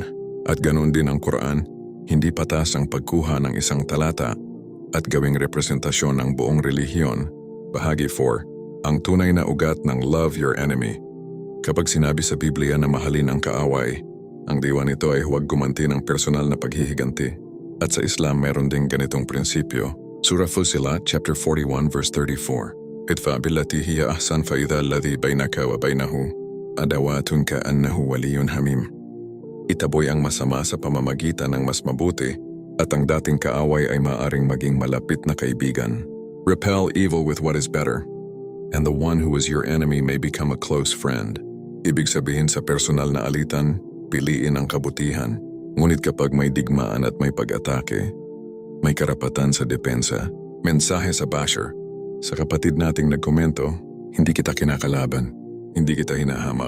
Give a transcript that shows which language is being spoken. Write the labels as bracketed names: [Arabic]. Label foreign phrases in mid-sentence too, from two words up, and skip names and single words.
[Filipino] At ganun din ang Quran, hindi patas ang pagkuha ng isang talata at gawing representasyon ng buong relihiyon. Bahagi 4, ang tunay na ugat ng [English] Love Your Enemy. [Filipino] Kapag sinabi sa Biblia na mahalin ang kaaway, ang diwa nito ay huwag gumanti ng personal na paghihiganti. At sa Islam meron ding ganitong prinsipyo. Surah Fussilat chapter 41 verse 34. [Arabic] ادفع بالتي هي أحسن فإذا الذي بينك وبينه عداوة كأنه ولي حميم. [Filipino] Itaboy ang masama sa pamamagitan ng mas mabuti at ang dating kaaway ay maaring maging malapit na kaibigan. [English] Repel evil with what is better, and the one who is your enemy may become a close friend. [Filipino] Ibig sabihin, sa personal na alitan, piliin ang kabutihan. Ngunit kapag may digmaan at may pag-atake, may karapatan sa depensa. Mensahe sa basher. Sa kapatid nating nagkomento, hindi kita kinakalaban, hindi kita hinahamak.